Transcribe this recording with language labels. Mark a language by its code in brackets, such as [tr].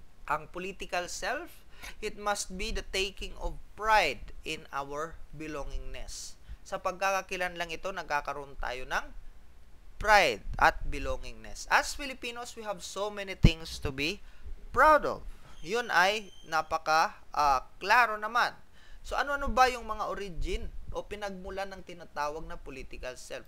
[en] Ang political self, it must be the taking of pride in our belongingness. [tl] Sa pagkakakilanlang ito, nagkakaroon tayo ng pride at belongingness. [en] As Filipinos, we have so many things to be proud of. [tl] Yun ay klaro naman. So ano-ano ba yung mga origin o pinagmulan ng tinatawag na political self?